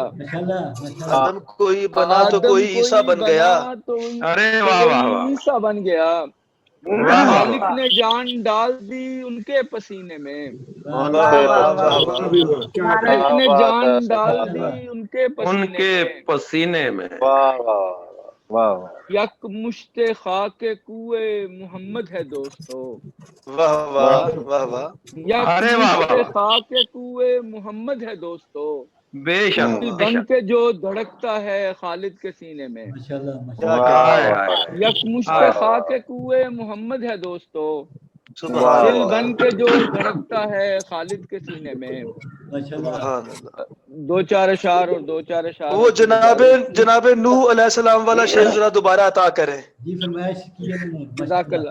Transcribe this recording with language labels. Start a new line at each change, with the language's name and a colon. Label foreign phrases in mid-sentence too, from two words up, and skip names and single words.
Urdu: آدم کوئی بنا تو کوئی عیسیٰ بن گیا. ارے واہ واہ واہ. عیسیٰ بن گیا. خالق نے جان ڈال دی ان کے پسینے میں. خالق نے جان ڈال دی ان کے پسینے میں. یک مشت خاک کوئے محمد ہے دوستو. واہ واہ واہ واہ. یک مشت خاک کوئے محمد ہے دوستو. بے شک بن کے جو دھڑکتا ہے خالد کے سینے میں. یک مشت خاک کوئے محمد ہے دوستو. دل بن کے جو دھڑکتا ہے خالد کے سینے میں. دو چار اشعار اور دو چار اشعار. وہ جناب نوح
Arabic: علیہ السلام
Urdu: والا شعر ذرا دوبارہ عطا کریں.
Arabic: جزاک اللہ.